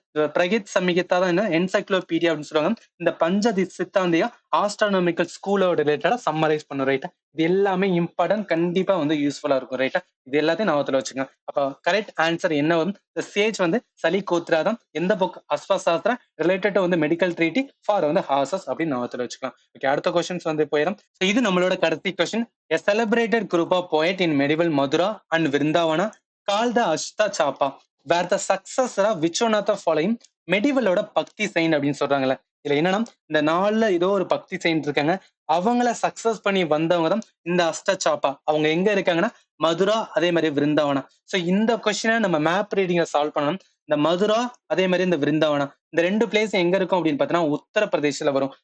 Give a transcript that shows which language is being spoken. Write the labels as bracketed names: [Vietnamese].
[Tamil] பிரகத் சம்ஹிதா தான் என்ன என்சைக்ளோபீடியா அப்படின்னு சொல்லுவாங்க. இந்த பஞ்ச சித்தாந்திகா ஆஸ்ட்ரானமிக்கல் ஸ்கூலோட ரிலேட்டடா சம்மரைஸ் பண்ணும். ரைட்டா? இது எல்லாமே இம்பார்ட்டன்ட், கண்டிப்பா வந்து யூஸ்ஃபுல்லா இருக்கும். ரைட்டா? இது எல்லாத்தையும் ஞாபகத்துல வச்சுக்கோங்க. அப்ப கரெக்ட் ஆன்சர் என்ன வரும்? சேஜ் வந்து சலி கோத்ராதம். எந்த புக்? அஸ்வசாஸ்திரா ரிலேட்டட் வந்து மெடிக்கல் ட்ரீட்டி ஃபார் வந்து ஹார்சஸ் அப்படின்னு ஞாபகத்துல வச்சுக்கலாம். ஓகே, அடுத்த கொஸ்டின்ஸ் வந்து போயிடும். இது நம்மளோட கடைசி question. [English] A celebrated group of poet in medieval Madura and Vrindavana called the Ashta Chapa were the successor of which one of the following [Tamil] மெடிவலோட பக்தி செயின் அப்படின்னு சொல்றாங்கல்ல. இதுல என்னன்னா, இந்த நாள்ல ஏதோ ஒரு பக்தி செயின் இருக்காங்க. அவங்கள சக்சஸ் பண்ணி வந்தவங்க தான் இந்த அஷ்டசாப்பா. அவங்க எங்க இருக்காங்கன்னா மதுரா, அதே மாதிரி விருந்தாவனா. சோ இந்த கொஸ்டினை நம்ம மேப் ரீடிங்க சால்வ் பண்ணணும். இந்த மதுரா, அதே மாதிரி இந்த விருந்தாவனா, இந்த 2 பிளேஸ் எங்க இருக்கும் அப்படின்னு பார்த்தீங்கன்னா உத்தரப்பிரதேஷ்ல வரும்.